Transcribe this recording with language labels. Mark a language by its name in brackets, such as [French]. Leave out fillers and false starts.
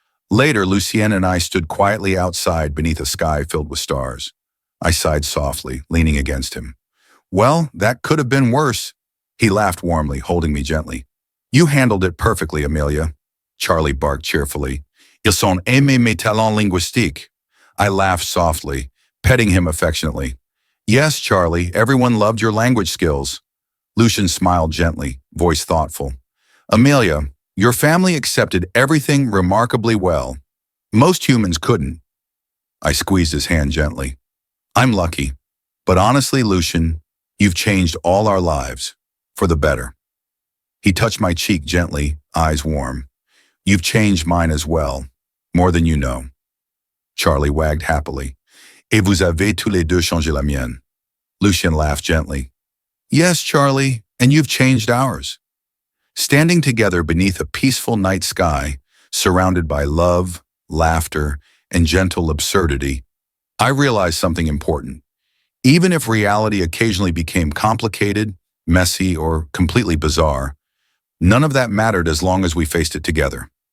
[English] Later, Lucien and I stood quietly outside beneath a sky filled with stars. I sighed softly, leaning against him. "Well, that could have been worse." He laughed warmly, holding me gently. You handled it perfectly, Amelia. Charlie barked cheerfully. [French] Ils sont aimés mes talents linguistiques. [English] I laughed softly, petting him affectionately. Yes, Charlie, everyone loved your language skills. Lucien smiled gently, voice thoughtful. Amelia, your family accepted everything remarkably well. Most humans couldn't. I squeezed his hand gently. I'm lucky. But honestly, Lucien, you've changed all our lives. For the better. He touched my cheek gently, eyes warm. You've changed mine as well. More than you know. Charlie wagged happily. [French] Et vous avez tous les deux changé la mienne. [English] Lucien laughed gently. Yes, Charlie, and you've changed ours. Standing together beneath a peaceful night sky, surrounded by love, laughter, and gentle absurdity, I realized something important. Even if reality occasionally became complicated, messy, or completely bizarre, none of that mattered as long as we faced it together.